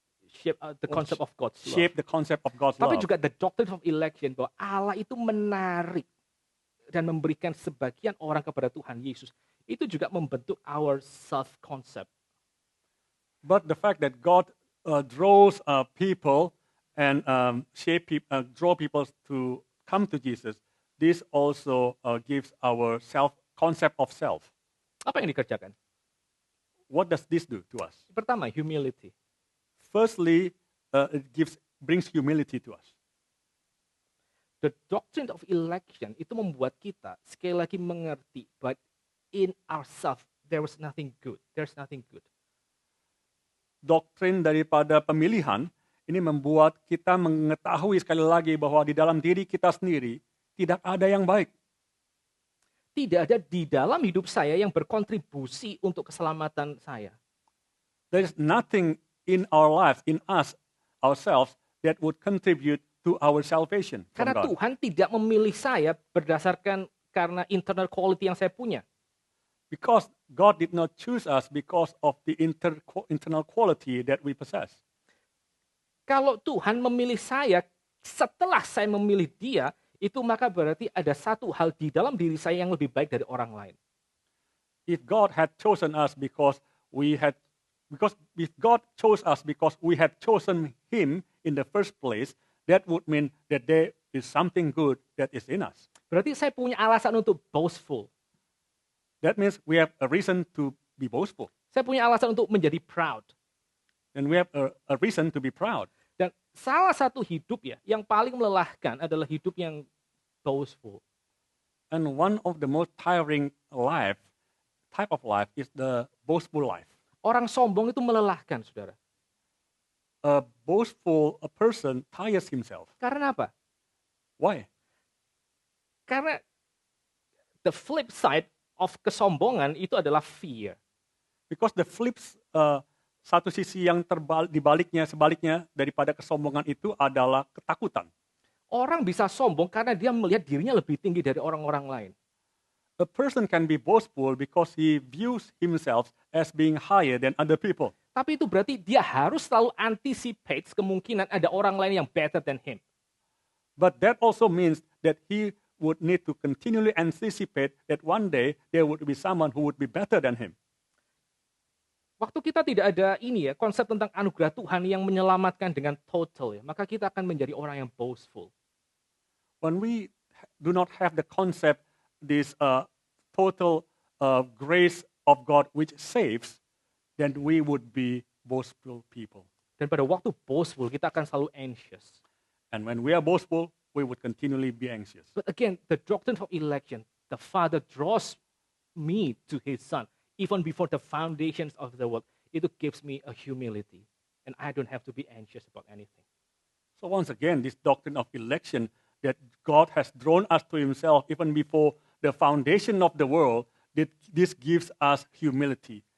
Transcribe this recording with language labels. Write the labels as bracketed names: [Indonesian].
[English] Shape the concept of God's love. Shape the concept of God's [Indonesian] Tapi [English] love. [Indonesian] juga [English] the doctrine of election [Indonesian] bahwa Allah itu menarik dan memberikan sebagian orang kepada Tuhan Yesus. Itu juga membentuk [English] our self concept. But the fact that God draws people and draw people to come to Jesus, this also gives our concept of self. [Indonesian] Apa yang dikerjakan? [English] What does this do to us? [Indonesian] Pertama, humility. [English] Firstly, it brings humility to us. The doctrine of election [Indonesian] itu membuat kita sekali lagi mengerti, [English] but in ourselves there was nothing good. There's nothing good. [Indonesian] Doktrin daripada pemilihan ini membuat kita mengetahui sekali lagi bahwa di dalam diri kita sendiri tidak ada yang baik. Tidak ada di dalam hidup saya yang berkontribusi untuk keselamatan saya. [English] There is nothing in our life, in us, ourselves, that would contribute to our salvation from [Indonesian] Karena [English] God. [Indonesian] Tuhan tidak memilih saya berdasarkan karena [English] internal quality [Indonesian] yang saya punya. [English] Because God did not choose us because of the internal quality that we possess. [Indonesian] Kalau Tuhan memilih saya setelah saya memilih Dia, itu maka berarti ada satu hal di dalam diri saya yang lebih baik dari orang lain. [English] If God had chosen us because if God chose us because we had chosen Him in the first place, that would mean that there is something good that is in us. [Indonesian] Berarti saya punya alasan untuk boastful. [English] That means we have a reason to be boastful. [Indonesian] Saya punya alasan untuk menjadi proud. [English] And we have a reason to be proud. [Indonesian] Dan salah satu hidup ya yang paling melelahkan adalah hidup yang boastful. [English] And one of the most tiring life type of life is the boastful life. [Indonesian] Orang sombong itu melelahkan, saudara. [English] A person tires himself. [Indonesian] Karena apa? [English] Why? [Indonesian] Karena [English] the flip side of [Indonesian] kesombongan itu adalah [English] fear. Because the [Indonesian] satu sisi yang sebaliknya daripada kesombongan itu adalah ketakutan. Orang bisa sombong karena dia melihat dirinya lebih tinggi dari orang-orang lain. [English] A person can be boastful because he views himself as being higher than other people. [Indonesian] Tapi itu berarti dia harus selalu [English] anticipate [Indonesian] kemungkinan ada orang lain yang [English] better than him. But that also means that he would need to continually anticipate that one day there would be someone who would be better than him. [Indonesian] Waktu kita tidak ada konsep tentang anugerah Tuhan yang menyelamatkan dengan total, maka kita akan menjadi orang yang boastful. [English] When we do not have the concept, this total grace of God which saves, then we would be boastful people. [Indonesian] Dan pada waktu boastful, kita akan selalu anxious. [English] And when we are boastful, we would continually be anxious. But again, the doctrine of election, the Father draws me to His Son, even before the foundations of the world. It gives me a humility, and I don't have to be anxious about anything. So once again, this doctrine of election, that God has drawn us to Himself even before the foundation of the world, this gives us humility.